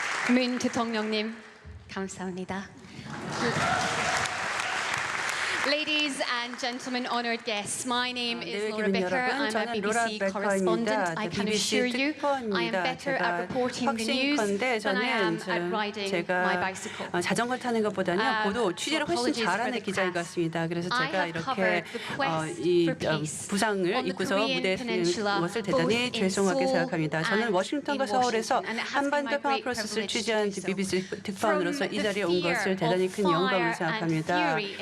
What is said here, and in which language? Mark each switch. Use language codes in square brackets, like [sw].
[ko] 문 대통령님, 감사합니다. [en] Ladies and gentlemen, honored guests, my name is Laura Becker. I'm a BBC correspondent. I can assure you I am better at reporting the news than I am at riding my bicycle. [ko] 자전거 타는 것보다는 보도 취재를 훨씬 잘하는 기자인 것 같습니다. 그래서 제가 이렇게 이 부상을 입고서 무대에 서는 것을 대단히 죄송하게 생각합니다. 저는 워싱턴과 서울에서 한반도 평화 프로세스를 취재한 BBC 특파원으로서 이 자리에 온 것을 대단히 큰 영광으로 생각합니다.